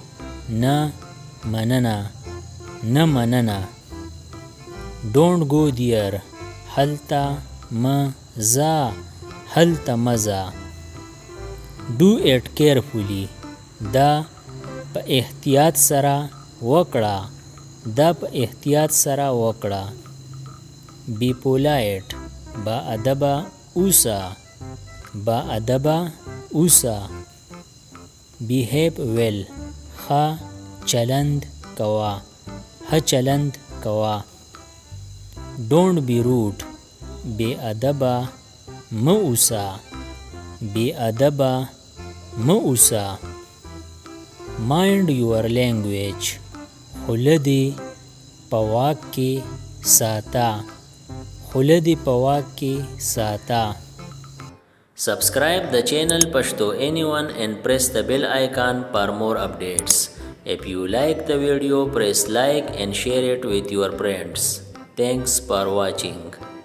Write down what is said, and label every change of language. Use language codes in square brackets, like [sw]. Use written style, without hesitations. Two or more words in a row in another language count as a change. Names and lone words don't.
[ps] نه مننه. نه مننه. [en] Don't go there. [ps] هلته مه ځه. هلته مه ځه. [en] Do it carefully. [ps] دا په احتیاط سره وکړه. دا په احتیاط سره وکړه. [en] Be polite. [ps] با ادبه اوسه. با ادبه اوسه. [en] Behave well. [ps] ښه چلند کوه. ښه چلند کوه. [en] Don't be rude. [ps] بې ادبه مه اوسه. بې ادبه مه اوسه. [en] Mind your language. [ps] خوله دې په واک کې ساته. خوله دې په واک کې ساته. [en] Subscribe the channel Pashto Anyone and press the bell icon for more updates. If you like the video, press like and share it with your friends. Thanks for watching.